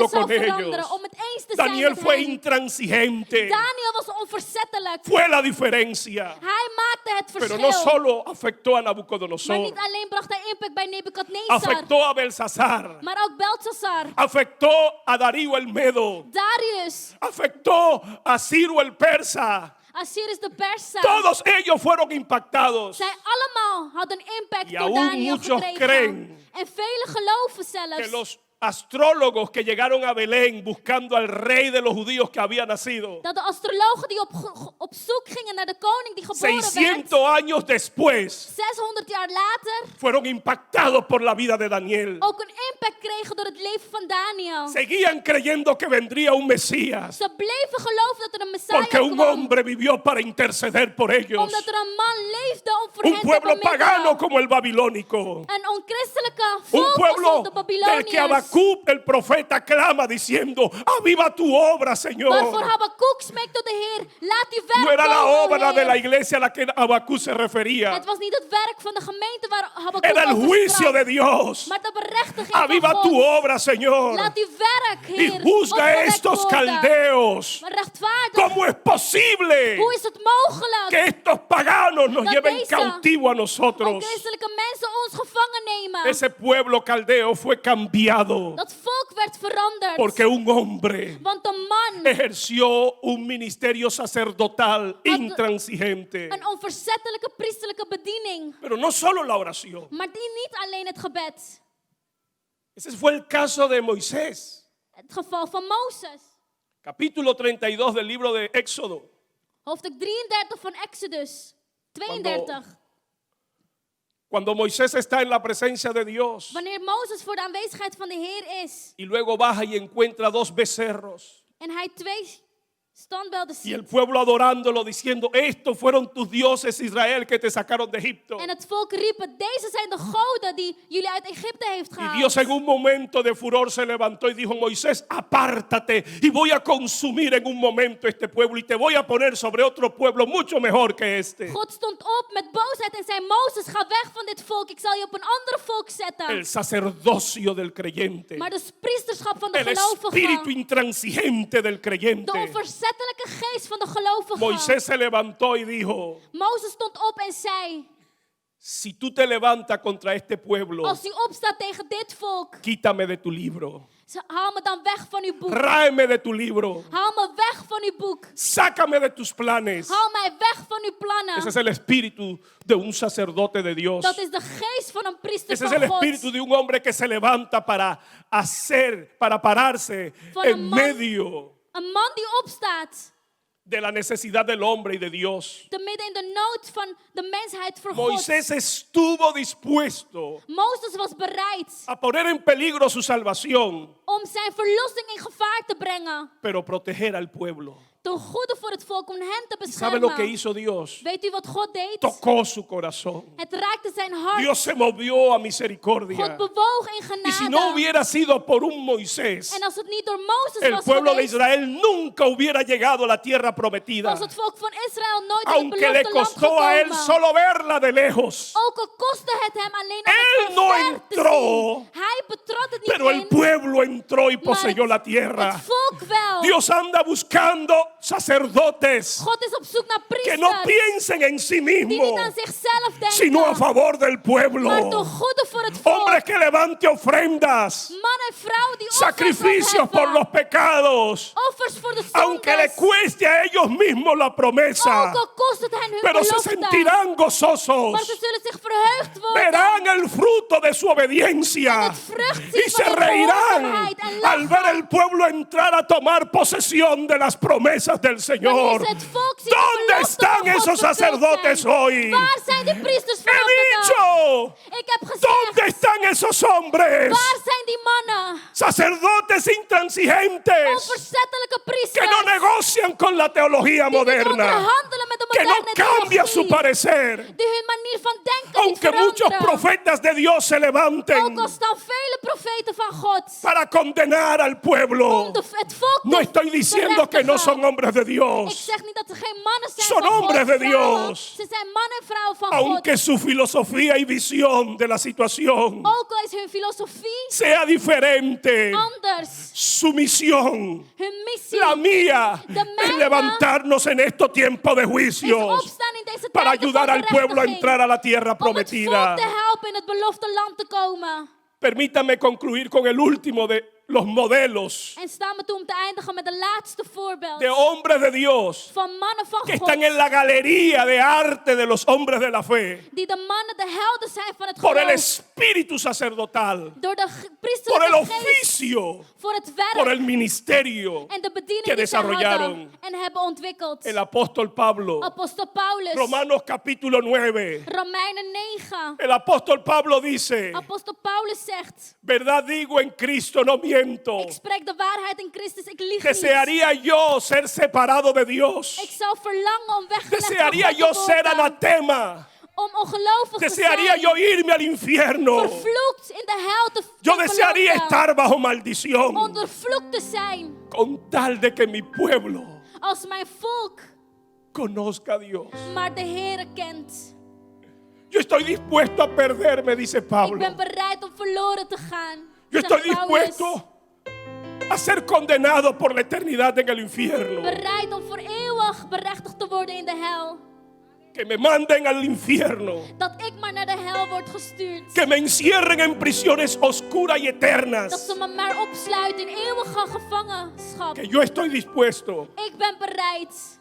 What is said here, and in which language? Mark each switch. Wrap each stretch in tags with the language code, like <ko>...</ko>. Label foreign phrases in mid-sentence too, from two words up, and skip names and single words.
<nl>denken zou</nl> <es>con</es> <nl>veranderen,</nl> <es>ellos.</es> <nl>om het eens te zijn Daniel met</nl> <es>fue</es> <nl>hem.</nl> <es>intransigente,</es> <nl>Daniel was onverzettelijk.</nl> <es>fue la diferencia,</es> <nl>Hij maakte het</nl> <es>pero</es> <nl>verschil.</nl> <es>no solo afectó a</es> <nl>Maar</nl> <es>Nabucodonosor,</es> <nl>niet alleen bracht hij impact bij Nebukadnezar,</nl> <es>afectó a Belsasar,</es> <nl>maar ook Belshazzar,</nl> <es>afectó a Darío el Medo,</es> <nl>Darius,</nl> <es>afectó a Ciro el Persa.</es> <nl>Assyrus de Persa.</nl> <es>Todos ellos fueron impactados.</es> <nl>Zij allemaal hadden impact</nl> <es>Y</es> <nl>door</nl> <es>aún</es> <nl>Daniel</nl> <es>muchos</es> <nl>gekregen.</nl> <es>creen</es> <nl>En velen geloven</nl> <es>Que</es> <nl>zelfs</nl> <es>los astrólogos que llegaron a Belén buscando al rey de los judíos que había nacido,</es> <nl>dat de astrologen die op zoek gingen naar de koning die geboren werd,</nl> <es>600 años después,</es> <nl>600 jaar later</nl> <es>fueron impactados por la vida de Daniel.</es> <nl>ook een impact kregen door het leven van Daniel.</nl> <es>Seguían creyendo que vendría un Mesías,</es> <nl>Ze bleven geloven dat er een Messiah</nl> <es>porque un</es> <nl>kwam,</nl> <es>hombre vivió para interceder por ellos.</es> <nl>omdat er een man leefde om voor</nl> <es>Un</es> <nl>hen te</nl> <es>pueblo</es> <nl>bemiddelen.</nl> <es>pagano como el babilónico.</es> <nl>Een onchristelijke</nl> <es>Un</es> <nl>volk</nl> <es>pueblo</es> <nl>alsof de</nl> <es>del que</es> <nl>Babyloniërs.</nl> <es>Habacuc, el profeta, clama diciendo: aviva tu obra, Señor.</es> <nl>Waarvoor Habakkuk smeekt tot de Heer, laat uw werk</nl> <es>No era la</es> <nl>komen, o</nl> <es>obra de la</es> <nl>Heer.</nl> <es>iglesia a la que Habacuc se refería.</es> <nl>Het was niet het werk van de gemeente waar Habakkuk</nl> <es>Era el</es> <nl>over</nl> <es>juicio</es> <nl>sprak,</nl> <es>de Dios.</es> <nl>maar de berechtiging</nl> <es>Aviva</es> <nl>van</nl> <es>tu</es> <nl>God.</nl> <es>obra, Señor.</es> <nl>Laat uw werk,</nl> <es>Y</es> <nl>Heer,</nl> <es>juzga a</es> <nl>opgewekt</nl> <es>estos</es> <nl>worden.</nl> <es>caldeos.</es> <nl>Maar rechtvaardig,</nl> <es>¿Cómo es posible</es> <nl>hoe is het mogelijk</nl> <es>que estos paganos nos</es> <nl>dat</nl> <es>lleven</es> <nl>deze</nl> <es>cautivo a nosotros?</es> <nl>onchristelijke mensen ons gevangen nemen?</nl> <es>Ese pueblo caldeo fue cambiado</es> <nl>Dat volk werd veranderd,</nl> <es>porque un hombre</es> <nl>want een man,</nl> <es>ejerció un ministerio sacerdotal intransigente.</es> <nl>een onverzettelijke priesterlijke bediening,</nl> <es>Pero no solo la oración.</es> <nl>maar die niet alleen het gebed.</nl> <es>Ese fue el caso de Moisés.</es> <nl>Het geval van Mozes.</nl> <es>Capítulo 32 del libro de Éxodo.</es> <nl>Hoofdstuk 33 van Exodus 32.</nl> <es>Cuando Moisés está en la presencia de Dios</es> <nl>Wanneer Mozes voor de aanwezigheid van de Heer is</nl> <es>y luego baja y encuentra 2 becerros</es> <nl>en hij 2 standbeelden</nl> <es>y el</es> <nl>ziet.</nl> <es>pueblo adorándolo diciendo: estos fueron tus dioses, Israel, que te sacaron de Egipto.</es> <nl>En het volk riepen, deze zijn de goden die jullie uit Egypte heeft</nl> <es>Y</es> <nl>gehaald.</nl> <es>Dios en un momento de furor se levantó y dijo: Moisés, apártate y voy a consumir en un momento este pueblo y te voy a poner sobre otro pueblo mucho mejor que este.</es> <nl>God stond op met boosheid en zei, Mozes, ga weg van dit volk. Ik zal je op een ander volk zetten.</nl> <es>El sacerdocio del creyente,</es> <nl>Maar de priesterschap van de</nl> <es>el espíritu</es> <nl>gelovigen,</nl> <es>intransigente del</es> <nl>de</nl> <es>creyente.</es> <nl>onverzettelijke geest van de gelovigen.</nl> <es>Moisés se levantó y dijo:</es> <nl>Mozes stond op en zei,</nl> <es>si tú te levantas contra este pueblo,</es> <nl>als u opstaat tegen dit volk,</nl> <es>quítame de tu libro,</es> <nl>haal me dan weg van uw boek.</nl> <es>tráeme de tu libro,</es> <nl>Haal me weg van uw boek.</nl> <es>sácame de tus planes.</es> <nl>Haal mij weg van uw plannen.</nl> <es>Ese es el espíritu de un sacerdote de Dios.</es> <nl>Dat is de geest van een priester</nl> <es>Ese es</es> <nl>van</nl> <es>el</es> <nl>God.</nl> <es>espíritu de un hombre que se levanta para hacer, para pararse</es> <nl>Van</nl> <es>en</es> <nl>een man-</nl> <es>medio</es> <nl>Een man die opstaat,</nl> <es>de la necesidad del hombre y de Dios.</es> <nl>te midden in de nood van de mensheid voor God.</nl> <es>Moisés estuvo dispuesto</es> <nl>Mozes was bereid</nl> <es>a poner en peligro su salvación,</es> <nl>om zijn verlossing in gevaar te brengen.</nl> <es>pero proteger al pueblo.</es> <nl>Ten goede voor het volk, om hen te</nl> <es>¿Sabe lo que</es> <nl>beschermen.</nl> <es>hizo Dios?</es> <nl>Weet u wat God deed?</nl> <es>Tocó su corazón.</es> <nl>Het raakte zijn hart.</nl> <es>Dios se movió a</es> <nl>God</nl> <es>misericordia.</es> <nl>bewoog in</nl> <es>Y si no</es> <nl>genade.</nl> <es>hubiera sido por un Moisés,</es> <nl>En als het niet door Mozes</nl> <es>el</es> <nl>was</nl> <es>pueblo de</es> <nl>geweest,</nl> <es>Israel nunca hubiera llegado a la tierra prometida.</es> <nl>was het volk van Israël nooit in het</nl> <es>Aunque le</es> <nl>beloofde land</nl> <es>costó a él</es> <nl>gekomen.</nl> <es>solo verla de lejos.</es> <nl>Ook al kostte het hem alleen om</nl> <es>Él</es> <nl>het</nl> <es>no</es> <nl>van ver te</nl> <es>entró,</es> <nl>zien. Hij betrad het niet</nl> <es>Pero el</es> <nl>in,</nl> <es>pueblo entró y</es> <nl>maar</nl> <es>poseyó la</es> <nl>het</nl> <es>tierra.</es> <nl>volk wel.</nl> <es>Dios anda buscando sacerdotes</es> <nl>God is op zoek naar</nl> <es>que no</es> <nl>priesters</nl> <es>piensen en sí</es> <nl>die niet</nl> <es>mismos,</es> <nl>aan zichzelf denken,</nl> <es>sino a favor del</es> <nl>maar ten</nl> <es>pueblo.</es> <nl>goede voor het volk.</nl> <es>Hombres que levante ofrendas,</es> <nl>Man en vrouw die offers</nl> <es>sacrificios por</es> <nl>opheffen.</nl> <es>los pecados,</es> <nl>Offers voor de</nl> <es>aunque le</es> <nl>zondes.</nl> <es>cueste a ellos mismos la promesa,</es> <nl>Ook al kost het hen hun</nl> <es>pero se</es> <nl>belofte.</nl> <es>sentirán</es> <nl>Maar</nl> <es>gozosos.</es> <nl>ze zullen zich verheugd worden.</nl> <es>Verán el fruto de su obediencia</es> <nl>En het vrucht zien</nl> <es>y</es> <nl>van</nl> <es>se</es> <nl>hun</nl> <es>reirán</es> <nl>gehoorzaamheid en</nl> <es>al ver</es> <nl>lachen.</nl> <es>el pueblo entrar a tomar posesión de las promesas del Señor.</es> <nl>Wanneer ze het volk zien de</nl> <es>¿Dónde</es> <nl>beloften</nl> <es>están</es> <nl>van God</nl> <es>esos</es> <nl>vervuld</nl> <es>sacerdotes</es> <nl>zijn?</nl> <es>hoy?</es> <nl>Waar zijn die priesters</nl> <es>He</es> <nl>vanaf de dag?</nl> <es>dicho,</es> <nl>Ik heb</nl> <es>¿dónde</es> <nl>gezegd,</nl> <es>están esos hombres?</es> <nl>waar zijn die mannen?</nl> <es>Sacerdotes intransigentes</es> <nl>Onverzettelijke</nl> <es>que</es> <nl>priesters.</nl> <es>no negocian con la teología</es> <nl>Die niet</nl> <es>moderna,</es> <nl>onderhandelen met de</nl> <es>que no</es> <nl>moderne</nl> <es>cambia su</es> <nl>theologie.</nl> <es>parecer.</es> <nl>Die hun manier van denken niet</nl> <es>Aunque muchos</es> <nl>veranderen.</nl> <es>profetas de Dios se</es> <nl>Ook</nl> <es>levanten</es> <nl>al staan vele profeten van God</nl> <es>para condenar al pueblo,</es> <nl>om het volk</nl> <es>no</es> <nl>te</nl> <es>estoy diciendo que no</es> <nl>berechtigen.</nl> <es>son hombres de</es> <nl>Ik</nl> <es>Dios,</es> <nl>zeg niet dat er geen mannen zijn</nl> <es>Son</es> <nl>van God,</nl> <es>hombres de</es> <nl>vrouwen.</nl> <es>Dios.</es> <nl>Ze zijn mannen en vrouwen van</nl> <es>aunque</es> <nl>God.</nl> <es>su filosofía y visión de la situación</es> <nl>Ook al is hun filosofie</nl> <es>sea diferente,</es> <nl>anders.</nl> <es>su misión,</es> <nl>Hun missie</nl> <es>la mía,</es> <nl>de</nl> <es>es</es> <nl>mijne</nl> <es>levantarnos en estos tiempos de</es> <nl>is</nl> <es>juicios</es> <nl>opstaan in deze</nl> <es>para</es> <nl>tijden</nl> <es>ayudar</es> <nl>van</nl> <es>al pueblo a</es> <nl>gerechtiging.</nl> <es>entrar a la tierra</es> <nl>Om het volk</nl> <es>prometida.</es> <nl>te helpen in het beloofde land te komen.</nl> <es>Permítame concluir con el último de los modelos</es> <nl>En staan we toe om te eindigen met de laatste voorbeeld</nl> <es>de hombres de Dios</es> <nl>van mannen van</nl> <es>que</es> <nl>God.</nl> <es>están en la galería de arte de los hombres de la fe</es> <nl>Die de mannen, de helden zijn van het</nl> <es>por el</es> <nl>geloof.</nl> <es>espíritu sacerdotal,</es> <nl>Door de</nl> <es>por el</es> <nl>priesterlijke geest.</nl> <es>oficio,</es> <nl>Voor het</nl> <es>por</es> <nl>werk.</nl> <es>el ministerio</es> <nl>En de bediening</nl> <es>que</es> <nl>die ze hadden</nl> <es>desarrollaron.</es> <nl>en hebben ontwikkeld.</nl> <es>El apóstol Pablo,</es> <nl>Apostel Paulus.</nl> <es>Romanos capítulo 9.</es> <nl>Romeinen 9.</nl> <es>El apóstol Pablo dice,</es> <nl>Apostel Paulus zegt.</nl> <es>verdad digo en Cristo, no miento.</es> <nl>Ik spreek de waarheid in Christus, ik lieg niet.</nl> <es>Desearía yo ser separado de Dios.</es> <nl>Ik zou verlangen om weggelegd van</nl> <es>Desearía</es> <nl>God</nl> <es>yo</es> <nl>te</nl> <es>ser</es> <nl>worden.</nl> <es>anatema.</es> <nl>Om ongelovig te</nl> <es>Desearía</es> <nl>zijn.</nl> <es>yo irme al infierno.</es> <nl>Vervloekt in de hel te</nl> <es>Yo</es> <nl>te</nl> <es>desearía</es> <nl>beloven.</nl> <es>estar bajo maldición</es> <nl>Ondervloekt te zijn.</nl> <es>con tal de que mi pueblo</es> <nl>Als mijn volk</nl> <es>conozca a Dios.</es> <nl>maar de Heere kent.</nl> <es>Yo estoy dispuesto a perderme, dice</es> <nl>Ik</nl> <es>Pablo.</es> <nl>ben bereid om verloren te gaan.</nl> <es>Yo</es> <nl>zegt</nl> <es>estoy</es> <nl>Paulus.</nl> <es>dispuesto a ser condenado por la eternidad en el infierno.</es> <nl>Bereid om voor eeuwig berechtigd te worden in de hel.</nl> <es>Que me manden al infierno.</es> <nl>Dat ik maar naar de hel word gestuurd.</nl> <es>Que me encierren en prisiones oscuras y</es> <nl>Dat</nl> <es>eternas.</es> <nl>ze me maar opsluiten in eeuwige gevangenschap.</nl> <es>Que yo estoy dispuesto,</es> <nl>Ik ben bereid.</nl>